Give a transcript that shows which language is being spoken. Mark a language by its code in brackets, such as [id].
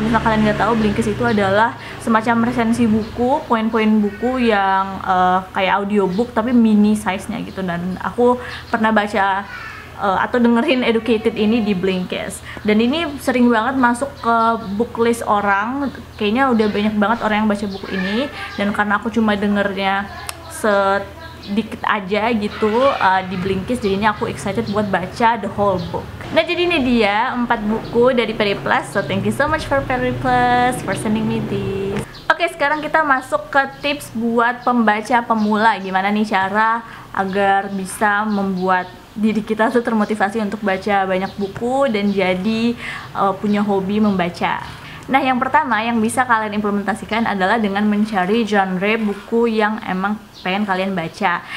[id] Kalau misalnya kalian nggak tahu, Blinkist itu adalah semacam resensi buku, poin-poin buku yang kayak audiobook tapi mini size-nya gitu, dan aku pernah baca atau dengerin Educated ini di Blinkist, dan ini sering banget masuk ke book list orang. Kayaknya udah banyak banget orang yang baca buku ini, dan karena aku cuma dengernya sedikit aja gitu di Blinkist, jadinya aku excited buat baca [en] the whole book. [id] Nah, jadi ini dia 4 buku dari Periplus. [en] So thank you so much for Periplus for sending me this. [id] Oke, sekarang kita masuk ke tips buat pembaca pemula. Gimana nih cara agar bisa membuat diri kita tuh termotivasi untuk baca banyak buku dan jadi punya hobi membaca. Nah, yang pertama yang bisa kalian implementasikan adalah dengan mencari genre buku yang emang pengen kalian baca.